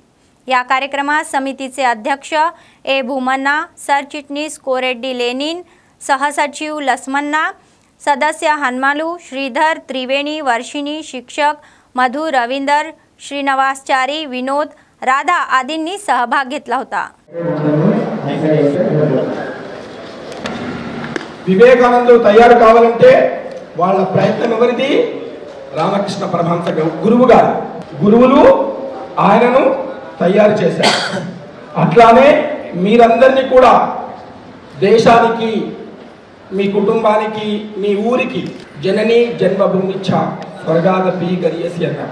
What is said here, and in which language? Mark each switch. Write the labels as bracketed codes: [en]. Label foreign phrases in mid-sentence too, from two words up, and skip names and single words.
[mr] या कार्यक्रमात समितीचे अध्यक्ष ए भूमन्ना, सरचिटणीस कोरेड्डी लेनिन, सहसचिव लसमन्ना, सदस्य हनुमालू, श्रीधर, त्रिवेणी, वर्षिणी, शिक्षक मधु, रवींदर, श्रीनिवासचारी, विनोद, राधा आदींनी सहभाग घेतला होता. [te] వివేకానందులు తయారు కావాలంటే వాళ్ళ ప్రయత్నం ఎవరిది? రామకృష్ణ పరమహంస గురువు గారు. గురువులు ఆయనను తయారు చేశారు. అట్లానే మీరందరినీ కూడా దేశానికి, మీ కుటుంబానికి, మీ ఊరికి [sa] जननी जन्मभूमिश्च स्वर्गादपि गरीयसी [te] అన్నారు.